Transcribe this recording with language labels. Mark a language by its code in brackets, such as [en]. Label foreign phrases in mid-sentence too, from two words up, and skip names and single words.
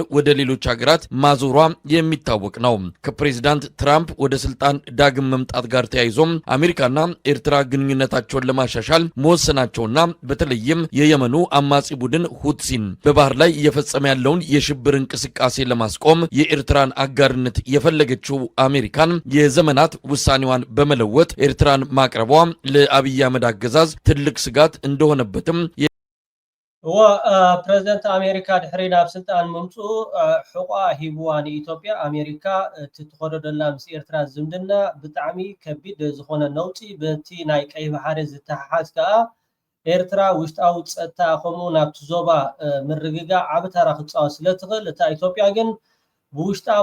[am] ወደ ሌሎች ሀገራት ማዞሯ የሚታወቅ ነው። ከፕሬዝዳንት ትራምፕ ወደ ስልጣን ዳግም መምጣት ጋር ተያይዞም አሜሪካና ኤርትራ ግንኙነታቸውን ለማሻሻል መወሰናቸውና በተለይም የየመኑ አማጺ ቡድን ሁቲን በባህር ላይ እየፈጸመ ያለውን የሽብር እንቅስቃሴ ለማስቆም የኤርትራን አጋርነት የፈለገችው አሜሪካን የዘመናት ውሳኔዋን በመለወጥ ኤርትራን ማቅረቧ ለአብይ አህመድ አገዛዝ ትልቅ ስጋት እንደሆነበትም [ti] ፕሬዝደንት አሜሪካ ድሕሪ ናብ ስልጣን ምምፁ ሕቋ ሂብዋ ንኢትዮጵያ አሜሪካ ትትኸዶ ደላ ምስ ኤርትራ ዝምድና ብጣዕሚ ከቢድ ዝኾነ ነውፂ በቲ ናይ ቀይ ባሕሪ ዝተሓሓዝ ከዓ ኤርትራ ውሽጣዊ ጸጥታ ከምኡ ናብቲ ዞባ ምርግጋዕ ዓብ ተራ ክጻወት ስለትኽእል እታ ኢትዮጵያ ግን ብውሽጣዊ